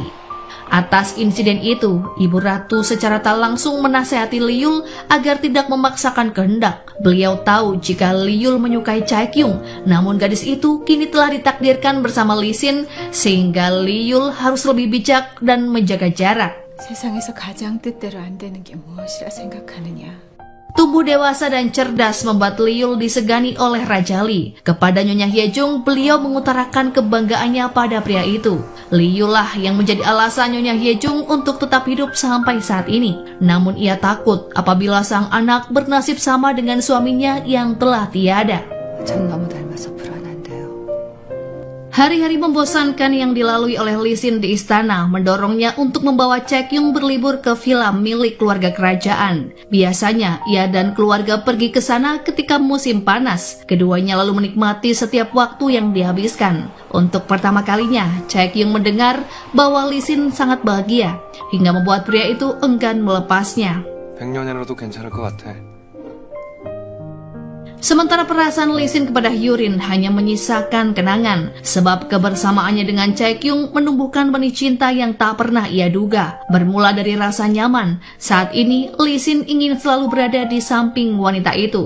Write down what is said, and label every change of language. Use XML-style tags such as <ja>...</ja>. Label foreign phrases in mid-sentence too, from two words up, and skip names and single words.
<id>Atas insiden itu, Ibu Ratu secara tak langsung menasihati Lee Yul agar tidak memaksakan kehendak. Beliau tahu jika Lee Yul menyukai Chae-kyung, namun gadis itu kini telah ditakdirkan bersama Lee Sin, sehingga Lee Yul harus lebih bijak dan menjaga jarak.</id> <ko>세상에서 가장 뜻대로 안 되는 게 무엇이라 생각하느냐.</ko> <id>Tumbuh dewasa dan cerdas membuat Lee Yul disegani oleh Raja Lee. Kepada Nyonya Hyejung, beliau mengutarakan kebanggaannya pada pria itu. Lee Yul lah yang menjadi alasan Nyonya Hyejung untuk tetap hidup sampai saat ini. Namun ia takut apabila sang anak bernasib sama dengan suaminya yang telah tiada.</id> <ko>전 너무 닮아서 불안한데요.</ko> <id>Hari-hari membosankan yang dilalui oleh Lee Sin di istana mendorongnya untuk membawa Chae-kyung berlibur ke villa milik keluarga kerajaan. Biasanya, ia dan keluarga pergi ke sana ketika musim panas. Keduanya lalu menikmati setiap waktu yang dihabiskan. Untuk pertama kalinya, Chae-kyung mendengar bahwa Lee Sin sangat bahagia, hingga membuat pria itu enggan melepasnya.</id> <ko>100년이라도 괜찮을 것 같아.</ko> <id>Sementara perasaan Lee Sin kepada Hyurin hanya menyisakan kenangan, sebab kebersamaannya dengan Chae-kyung menumbuhkan benih cinta yang tak pernah ia duga. Bermula dari rasa nyaman, saat ini Lee Sin ingin selalu berada di samping wanita itu.</id>